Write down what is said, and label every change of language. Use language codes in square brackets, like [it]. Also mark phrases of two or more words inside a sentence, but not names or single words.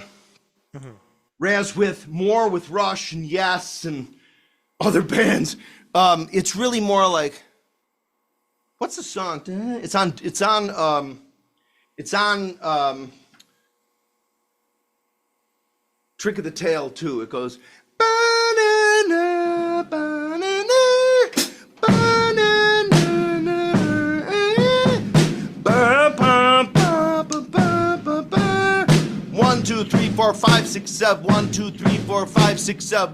[en] Whereas with Rush and Yes and other bands, it's really more like, what's the song? It's on Trick of the Tail too. It goes ba-na-na, ba-na-na, ba-na-na-na, ba-ba-ba-ba-ba-ba. 1, 2, 3, 4, 5, 6, 7. 1, 2, 3, 4, 5, 6, 7.